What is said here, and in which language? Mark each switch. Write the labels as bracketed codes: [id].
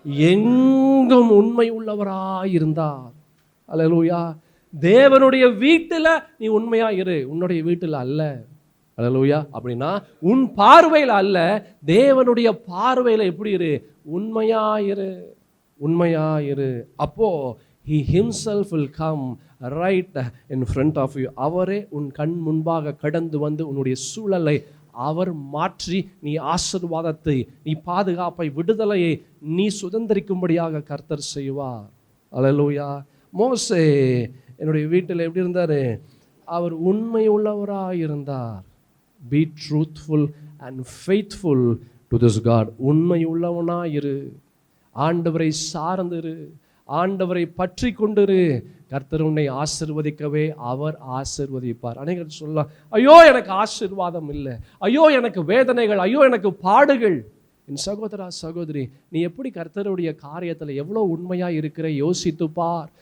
[ta] எங்கும் உண்மை உள்ளவராய் இருந்தார். அல்லேலூயா. தேவனுடைய வீட்டில் நீ உண்மையா இரு, உன்னுடைய வீட்டில் அல்ல. அல்லேலூயா. அப்படின்னா உன் பார்வையில் அல்ல, தேவனுடைய பார்வையில் எப்படி இரு? உண்மையாயிரு, உண்மையாயிரு. அப்போ [en] he himself will come right in front of you. [ta] அவரே உன் கண் முன்பாக கடந்து வந்து உன்னுடைய சூழலை அவர் மாற்றி நீ ஆசீர்வாதத்தை, நீ பாதுகாப்பை, விடுதலையை நீ சுதந்திரிக்கும்படியாக கர்த்தர் செய்வார். அல்லேலூயா. மோசே என்னுடைய வீட்டில் எப்படி இருந்தார்? அவர் உண்மை உள்ளவராக இருந்தார். [en] Be truthful and faithful to this God. [ta] உண்மை உள்ளவனாயிரு, ஆண்டவரை சார்ந்திரு, ஆண்டவரை பற்றி கொண்டிரு. கர்த்தர் உன்னை ஆசீர்வதிக்கவே அவர் ஆசீர்வதிப்பார். அநேகர் சொல்லலாம், ஐயோ எனக்கு ஆசீர்வாதம் இல்லை, ஐயோ எனக்கு வேதனைகள், ஐயோ எனக்கு பாடுகள். என் சகோதரா சகோதரி, நீ எப்படி கர்த்தருடைய காரியத்தில் எவ்வளோ உண்மையாக இருக்கிற யோசித்து பார்.